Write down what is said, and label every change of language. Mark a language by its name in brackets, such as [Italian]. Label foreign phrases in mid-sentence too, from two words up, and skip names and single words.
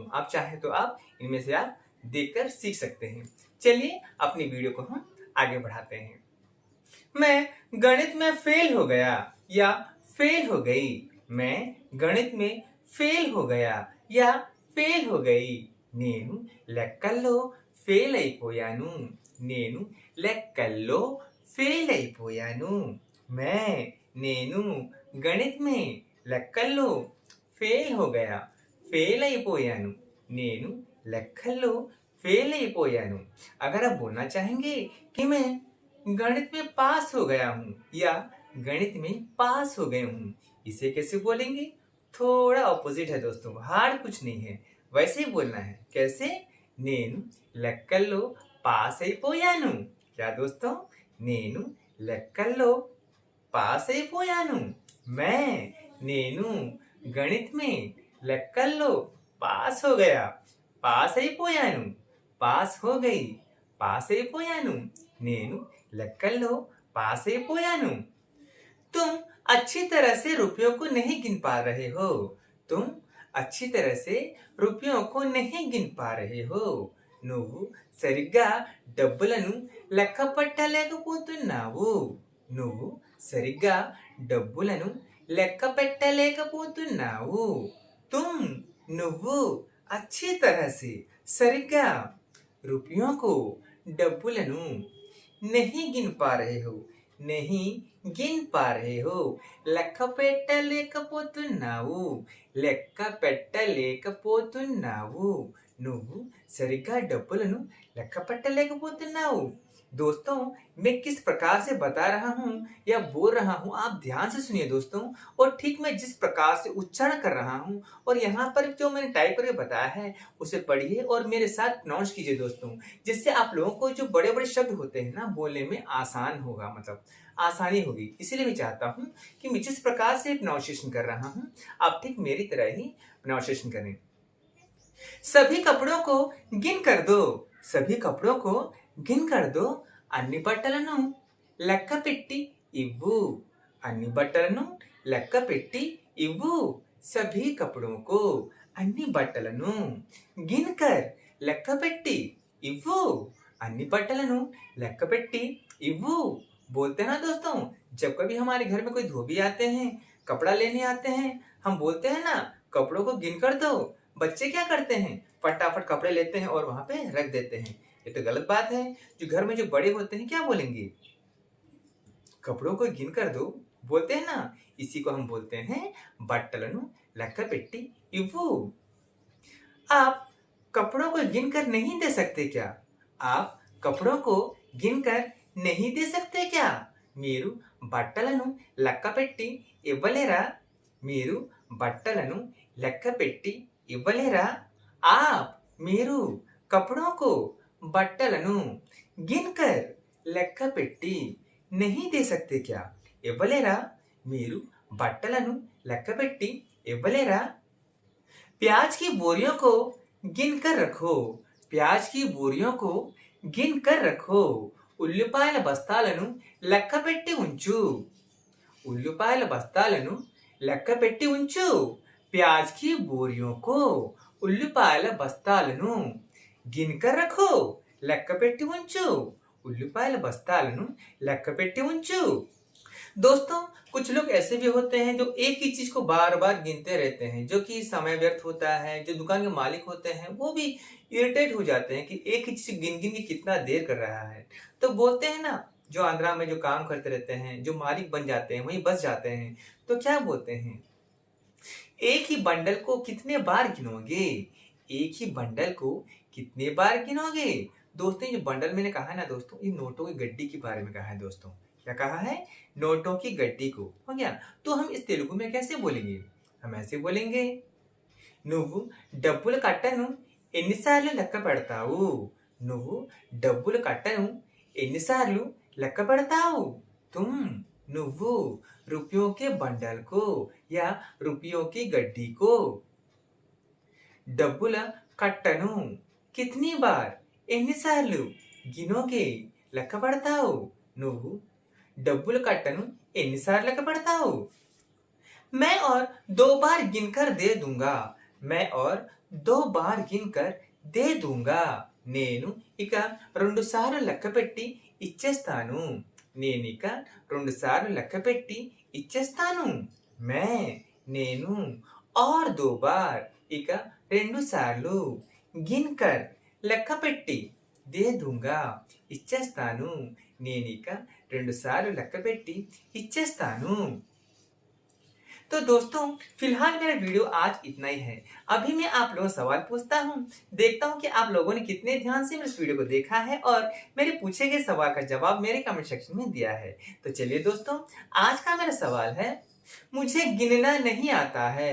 [Hindi] आप चाहें तो आप इनमें से आप देखकर सीख सकते हैं। चलिए अपनी वीडियो को हम आगे बढ़ाते हैं। मैं गणित में फेल हो गया या फेल हो गई। मैं गणित में फेल हो गया या फेल हो गई। [Telugu] నేను లెక్కల్లో ఫెయిల్ అయిపోయాను. నేను లెక్కల్లో ఫెయిల్ అయిపోయాను. [Hindi] నేను गणित में [Telugu] లెక్కల్లో ఫెయిల్ [Hindi] हो गया, [Telugu] ఫెయిల్ అయిపోయాను. నేను లెక్కల్లో फेल అయిపోయాను। [Hindi] अगर आप बोलना चाहेंगे कि मैं गणित में पास हो गया हूँ या गणित में पास हो गए हूँ, इसे कैसे बोलेंगे? थोड़ा ऑपोजिट है दोस्तों, हार्ड कुछ नहीं है, वैसे ही बोलना है। कैसे? [Telugu] నేను లెక్కల్లో పాస్ అయిపోయాను। [Hindi] क्या दोस्तों? [Telugu] నేను లెక్కల్లో పాస్ అయిపోయాను। నేను [Hindi] गणित में [Telugu] లెక్కల్లో పాస్ [Hindi] हो गया, [Telugu] పాస్ అయిపోయాను। పాస్ [Hindi] हो गई, [Telugu] పాస్ అయిపోయాను। నేను లెక్కల్లో పాస్ అయిపోయాను। [Hindi] तुम अच्छी तरह से रुपयों को नहीं गिन पा रहे हो। तुम अच्छी तरह से रुपयों को नहीं गिन पा रहे हो। [Telugu] నువ్వు సరిగ్గా డబ్బులను లెక్క పెట్టలేకపోతున్నావు। నువ్వు సరిగ్గా డబ్బులను లెక్క పెట్టలేకపోతున్నావు। [Hindi] तुम నువ్వు अच्छी तरह से సరిగ్గా रुपयों को డబ్బులను नहीं गिन पा रहे हो, नहीं गिन पा रहे हो, [Telugu] లెక్క పెట్టలేకపోతున్నావు, లెక్క పెట్టలేకపోతున్నావు। నువ్వు సరిగ్గా డబ్బులను లెక్క పెట్టలేకపోతున్నావు। [Hindi] दोस्तों, मैं किस प्रकार से बता रहा हूँ या बोल रहा हूँ आप ध्यान से सुनिए दोस्तों, और ठीक मैं जिस प्रकार से उच्चारण कर रहा हूँ और यहाँ पर जो मैंने टाइप करके बताया है उसे पढ़िए और मेरे साथ प्रोनाउंस कीजिए दोस्तों, जिससे आप लोगों को जो बड़े बड़े शब्द होते हैं ना बोलने में आसान होगा, मतलब आसानी होगी। इसीलिए मैं चाहता हूँ कि मैं जिस प्रकार से प्रोनाउंसिएशन कर रहा हूँ आप ठीक मेरी तरह ही प्रोनाउंसिएशन करें। सभी कपड़ों को गिन कर दो। सभी कपड़ों को గిన్ कर दो। [Telugu] అన్ని బట్టలను లెక్క పెట్టి ఇవ్వు। అన్ని బట్టలను లెక్క పెట్టి ఇవ్వు। [Hindi] सभी कपड़ों को [Telugu] అన్ని బట్టలను [Hindi] गिन कर [Telugu] లెక్క పెట్టి ఇవ్వు। అన్ని బట్టలను లెక్క పెట్టి ఇవ్వు। [Hindi] बोलते हैं ना दोस्तों, जब कभी हमारे घर में कोई धोबी आते हैं, कपड़ा लेने आते हैं, हम बोलते हैं ना कपड़ों को गिन कर दो। बच्चे क्या करते हैं? फटाफट कपड़े लेते हैं और वहां पे रख देते हैं। ये तो गलत बात है। जो घर में जो बड़े होते हैं क्या बोलेंगे? कपड़ों को गिन कर दो बोलते हैं ना, इसी को हम बोलते हैं [Telugu] బట్టలను లెక్క పెట్టి ఇవ్వు। [Hindi] आप कपड़ों को गिन कर नहीं दे सकते क्या? आप कपड़ों को गिन कर नहीं दे सकते क्या? [Telugu] మీరు బట్టలను లెక్క పెట్టి ఇవ్వలేరా? మీరు బట్టలను లెక్క పెట్టి ఇవ్వలేరా? [Hindi] आप మీరు कपड़ों को బట్టలను गिन कर [Telugu] లెక్క పెట్టి [Hindi] नहीं दे सकते क्या? [Telugu] ఇవ్వలేరా? మీరు బట్టలను లెక్క పెట్టి ఇవ్వలేరా? [Hindi] प्याज की बोरियों को गिन कर रखो। प्याज की बोरियों को गिन कर रखो। [Telugu] ఉల్లిపాయల బస్తాలను లెక్క పెట్టి ఉంచు। ఉల్లిపాయల బస్తాలను లెక్క పెట్టి ఉంచు। [Hindi] प्याज की बोरियों को [Telugu] ఉల్లిపాయల బస్తాలను [Hindi] गिन कर रखो [Telugu] లెక్క పెట్టి ఉంచు। ఉల్లిపాయల బస్తాలను లెక్క పెట్టి ఉంచు। [Hindi] दोस्तों, कुछ लोग ऐसे भी होते हैं जो एक ही चीज को बार बार गिनते रहते हैं, जो कि समय व्यर्थ होता है। जो दुकान के मालिक होते हैं वो भी इरिटेट हो जाते हैं कि एक ही चीज गिन गिन के कितना देर कर रहा है। तो बोलते हैं ना जो आंध्रा में जो काम करते रहते हैं, जो मालिक बन जाते हैं, वहीं बस जाते हैं, तो क्या बोलते हैं, एक ही बंडल को कितने बार गिनोगे? एक ही बंडल को कितने बार गिनोगे? दोस्तों ये जो बंडल मैंने कहा है ना दोस्तों, ये नोटों की गड्डी के बारे में कहा है दोस्तों। क्या कहा है? नोटों की गड्डी को। हो गया? तो हम इस तेलुगु में कैसे बोलेंगे? हम ऐसे बोलेंगे, [Telugu] నువ్వు డబ్బులు కట్టను ఎన్నిసార్లు లెక్క పెడతావు? నువ్వు డబ్బులు కట్టను ఎన్నిసార్లు లెక్క పెడతావు? [Hindi] तुम నువ్వు रुपयों के बंडल को या रुपयों की गड्डी को [Telugu] డబ్బుల కట్టను [Hindi] कितनी बार ఎన్నిసార్లు గినోగే [Telugu] లెక్క పెడతావు? నువ్వు డబ్బులు కట్టను ఎన్నిసార్లు లెక్క పెడతావు? [Hindi] मैं और 2 बार गिनकर दे दूंगा. मैं और 2 बार गिनकर दे दूंगा. [Telugu] నేను ఇక 2 సార్లు లెక్కపెట్టి ఇచ్చేస్తాను. నేనిక 2 సార్లు లెక్కపెట్టి ఇచ్చేస్తాను. मैं నేను [Hindi] और 2 बार [Telugu] ఇక 2 సార్లు గిన్కర్ లెక్కపెట్టి [Hindi] दे दूंगा [Telugu] ఇచ్చేస్తాను. నేనిక 2 సార్లు లెక్కపెట్టి ఇచ్చేస్తాను. [Hindi] तो दोस्तों फिलहाल मेरा वीडियो आज इतना ही है। अभी मैं आप लोगों से सवाल पूछता हूँ, देखता हूँ कि आप लोगों ने कितने ध्यान से मेरे इस वीडियो को देखा है और मेरे पूछे गए सवाल का जवाब मेरे कमेंट सेक्शन में दिया है। तो चलिए दोस्तों, आज का मेरा सवाल है, मुझे गिनना नहीं आता है।